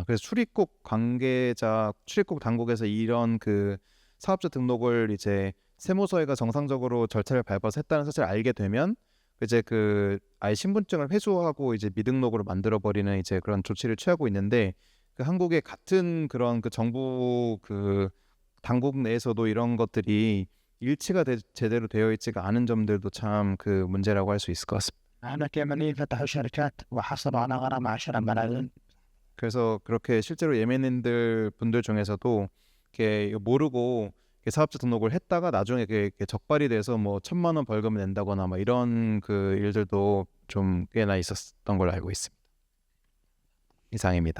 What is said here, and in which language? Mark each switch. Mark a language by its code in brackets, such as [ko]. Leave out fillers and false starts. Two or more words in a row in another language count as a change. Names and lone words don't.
[ko] 그래서 출입국 당국에서 이런 사업자 등록을 이제 세무서가 정상적으로 절차를 밟아서 했다는 사실을 알게 되면 이제 아예 신분증을 회수하고 이제 미등록으로 만들어 버리는 이제 그런 조치를 취하고 있는데, 한국의 같은 그런 정부 당국 내에서도 이런 것들이 일치가 제대로 되어 있지가 않은 점들도 참 문제라고 할 수 있을 것 같습니다. [ar] هناك يمنيين فتحوا شركات وحصلوا على غرامة 10 ملايين. [ko] 그래서 그렇게 실제로 분들 중에서도 이렇게 모르고 사업자 등록을 했다가 나중에 적발이 돼서 뭐 1,000만 원 벌금을 낸다거나 막 이런 일들도 좀 꽤나 있었던 걸로 알고 있습니다. 이상입니다.